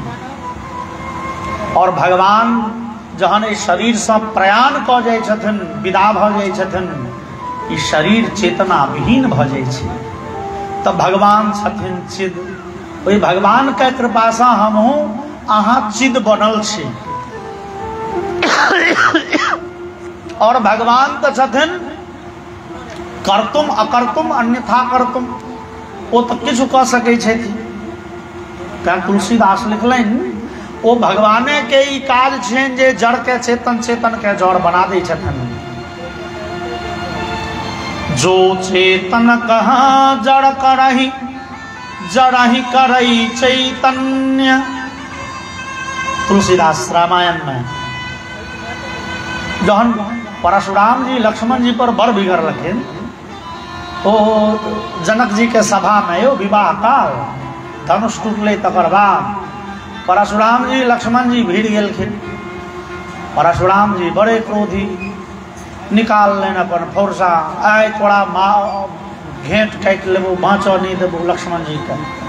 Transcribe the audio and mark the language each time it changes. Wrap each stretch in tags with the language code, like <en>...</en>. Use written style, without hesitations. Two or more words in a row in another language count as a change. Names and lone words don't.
<mai>और भगवान जहन इस शरीर से प्रयाण क जाय छथिन, विदा भ जाय छथिन, ई शरीर चेतना विहीन भ जाय छै, तब भगवान छथिन चिद। ओहि भगवान के कृपा से हमहूँ अहाँ चिद बनल छी। और भगवान तो छथिन</mai> <sa>कर्तुम अकर्तुम अन्यथा कर्तुम,</sa> <mai>वो तो किछु कह सकै छथि। क्या तुलसीदास लिखलनि, वो भगवाने के ई काज छनि जे जड़ के चेतन, चेतन के जड़ बना दै छथिन।</mai> <awa>जो चेतन कहाँ जड़ करही, जड़हि करई चैतन्य।</awa> <mai>तुलसीदास रामायण में जहन परशुराम जी लक्ष्मण जी पर बड़ बिगड़लखिन, ओ जनक जी के सभा में यो विवाह काल धनुष टूटले तकर बाद परशुराम जी लक्ष्मण जी भिड़ गेलखिन। परशुराम जी बड़े क्रोधी, निकाल लेन अपन फौरसा, आय तोरा घेंट काटि लेबो, बाँचो नहीं देबो लक्ष्मण जी के।</mai>